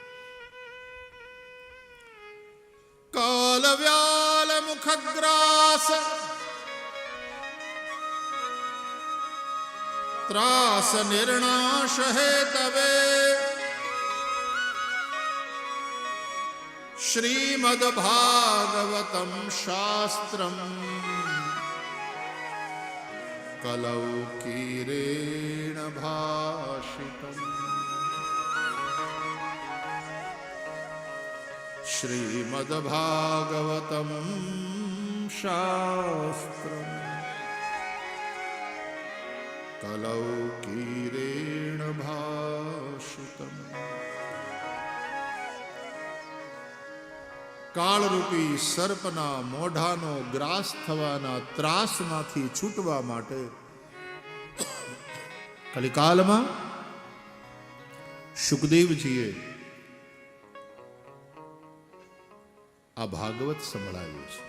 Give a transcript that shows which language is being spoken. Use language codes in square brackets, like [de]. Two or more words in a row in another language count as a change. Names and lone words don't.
[sa] कालव्याल मुखग्रास त्रास निर्णाश हेतवे श्रीमद भागवतम शास्त्रम कलौ कीरेण भाषितम. श्रीमद भागवतम शास्त्रम कलौ कीरेण भाषितम. [gu] કાળરૂપી સર્પના મોઢાનો ગ્રાસ થવાના ત્રાસમાંથી છૂટવા માટે કલિકાલમાં શુકદેવજીએ આ ભાગવત સંભળાવ્યું છે.